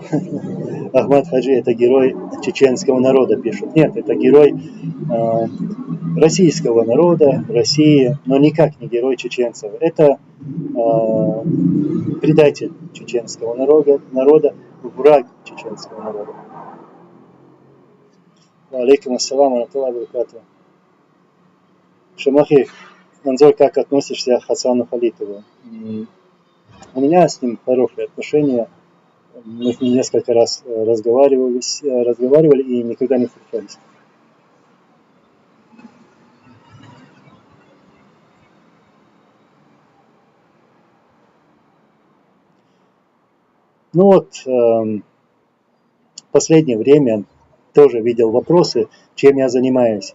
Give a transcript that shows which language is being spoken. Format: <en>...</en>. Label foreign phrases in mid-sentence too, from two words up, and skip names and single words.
<ru>Ахмад Хаджи — это герой чеченского народа, пишут. Нет, это герой российского народа, России, но никак не герой чеченцев. Это предатель чеченского народа, враг чеченского народа.</ru> <ar>عليكم السلام وبركاته.</ar> <ru>Шамахи, Анзор, как относишься к Хасану Халитову? У меня с ним хорошие отношения. Мы с ним несколько раз разговаривали и никогда не встречались. Ну вот, в последнее время тоже видел вопросы, чем я занимаюсь.</ru>